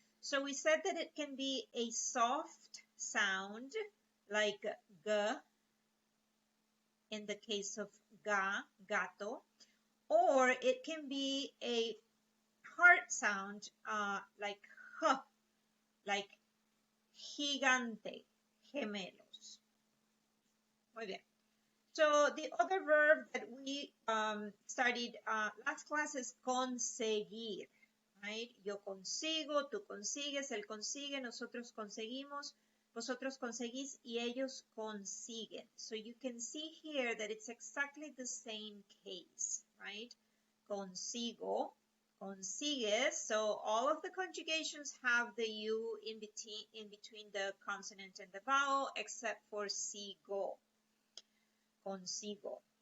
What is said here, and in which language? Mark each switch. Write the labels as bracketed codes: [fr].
[en] So we said that it can be a soft sound like G in the case of ga, gato, or it can be a hard sound like H, like gigante, gemelos. [es] Muy bien. [en] So the other verb that we studied last class is conseguir, right? [es] Yo consigo, tú consigues, él consigue, nosotros conseguimos, vosotros conseguís, y ellos consiguen. [en] So you can see here that it's exactly the same case, right? Consigo, consigues. So all of the conjugations have the U in between the consonant and the vowel, except for sigo. Consigo.